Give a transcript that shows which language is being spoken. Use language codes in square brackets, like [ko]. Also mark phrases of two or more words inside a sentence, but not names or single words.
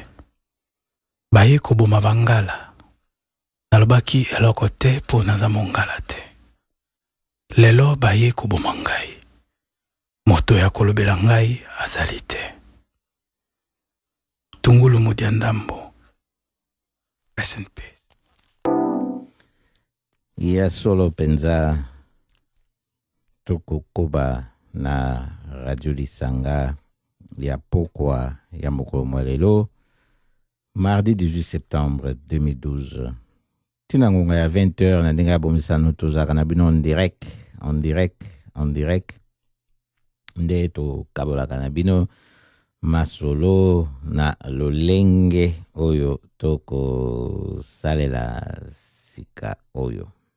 [ln] Baye koboma bangala nalobaki eloko te mpo naza mongala te. Lelo baye koboma ngai, moto ya kolobela ngai azali te. Tungulu Mudia Ndambo. [en] Rest in peace. [ln] Ya solo penza toko koba na Radio Lisanga ya pokwa ya mokolo mwalelo [fr] mardi 18 septembre [ln] 2012. Tina ngonga ya 20h na ndenge ya bomisano tozaka na bino [fr] en direct [ln] nde to kabolaka na bino masolo na lolenge oyo toko salela sika oyo.